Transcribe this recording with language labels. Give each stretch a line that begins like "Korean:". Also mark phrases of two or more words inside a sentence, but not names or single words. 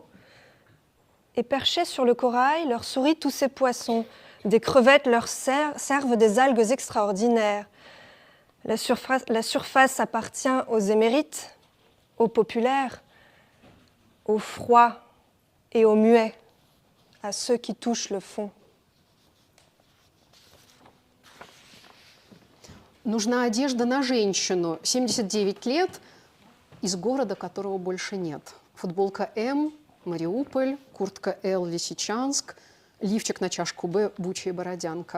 French: Et perchés sur le corail, leur sourient tous ces poissons. Des crevettes leur servent des algues extraordinaires. La surface appartient aux émérites, aux populaires, aux froids et aux muets, à ceux qui touchent le fond.
Russian: Нужна одежда на женщину. 79 лет, из города, которого больше нет. Футболка М, Мариуполь, куртка Л, Лисичанск, лифчик на чашку Б, Буча и Бородянка.